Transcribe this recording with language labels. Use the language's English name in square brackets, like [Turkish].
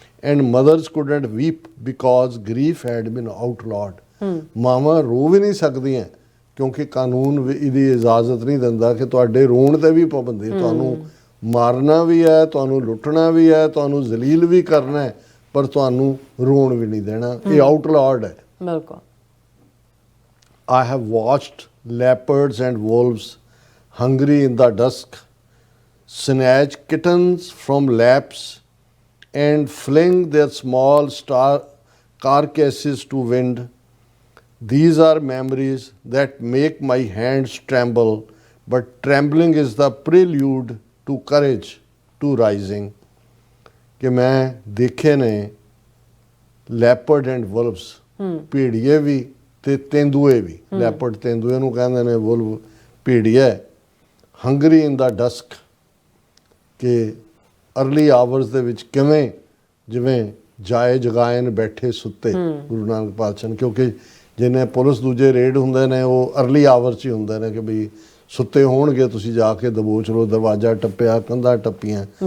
[English] And mothers couldn't weep because grief had been out loud. [Punjabi] ਮਾਵਾਂ ਰੋ ਵੀ ਨਹੀਂ ਸਕਦੀਆਂ ਕਿਉਂਕਿ ਕਾਨੂੰਨ ਵੀ ਇਹਦੀ ਇਜਾਜ਼ਤ ਨਹੀਂ ਦਿੰਦਾ ਕਿ ਤੁਹਾਡੇ ਰੋਣ ਤੇ ਵੀ ਪਾਬੰਦੀ, ਤੁਹਾਨੂੰ ਮਾਰਨਾ ਵੀ ਹੈ, ਤੁਹਾਨੂੰ ਲੁੱਟਣਾ ਵੀ ਹੈ, ਤੁਹਾਨੂੰ ਜ਼ਲੀਲ ਵੀ ਕਰਨਾ ਹੈ, ਪਰ ਤੁਹਾਨੂੰ ਰੋਣ ਵੀ ਨਹੀਂ ਦੇਣਾ। ਇਹ ਆਊਟਲॉड ਹੈ। ਬਿਲਕੁਲ। [English] I have watched leopards and wolves hungry in the dusk snatch kittens from laps and fling their small star carcasses to wind. These are memories that make my hands tremble, but trembling is the prelude to courage, to rising. [Punjabi] कि मैं देखे ने [English] leopard and wolves, [Punjabi] ਭੇੜੀਏ ਵੀ ਤੇ ਤੇਂਦੂਏ ਵੀ। Leopard ਤੇਂਦੂਏ ਨੂੰ ਕਹਿੰਦੇ ਨੇ, ਵੁਲਵ ਭੇੜੀਆ। [English] hungry in the dusk, [Punjabi] ਕਿ early hours ਦੇ ਵਿੱਚ ਕਿਵੇਂ ਜਿਵੇਂ ਜਾਏ ਜਗਾਏ ਬੈਠੇ ਸੁੱਤੇ ਗੁਰੂ ਨਾਨਕ ਪਾਤਸ਼ਾਹ ਨੇ, ਕਿਉਂਕਿ ਜਿਹਨੇ ਪੁਲਿਸ ਦੂਜੇ ਰੇਡ ਹੁੰਦੇ ਨੇ ਉਹ ਅਰਲੀ ਆਵਰਸ 'ਚ ਹੀ ਹੁੰਦੇ ਨੇ ਕਿ ਬਈ ਸੁੱਤੇ ਹੋਣਗੇ, ਤੁਸੀਂ ਜਾ ਕੇ ਦਬੋਚ ਲਓ, ਦਰਵਾਜ਼ਾ ਟੱਪਿਆ, ਕੰਧਾਂ ਟੱਪੀਆਂ।